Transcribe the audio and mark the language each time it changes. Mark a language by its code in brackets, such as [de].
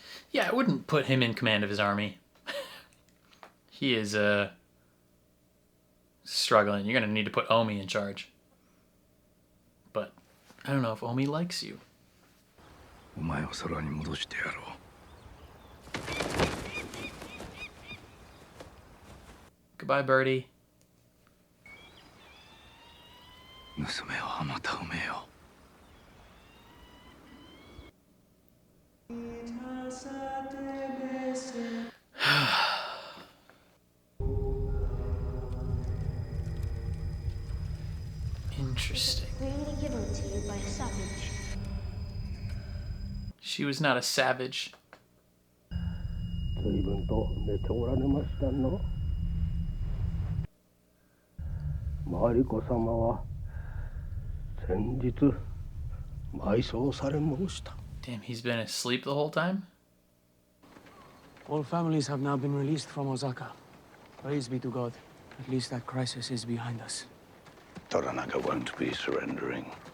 [en] Yeah, I wouldn't put him in command of his army. He is struggling. You're gonna need to put Omi in charge. But I don't know if Omi likes you. [ja] お前を空に戻してやろう。 [en] Goodbye, Birdie. [ja] 娘をあまた埋めよう。 [en] Interesting. Really given to you by a savage. She was not a savage. [ja] 随分と寝ておられましたの。マリコ様は先日埋葬され申した。 [en] Damn, he's been asleep the whole time? All families have now been released from Osaka. Praise be to God. At least that crisis is behind us. Toranaga won't be surrendering.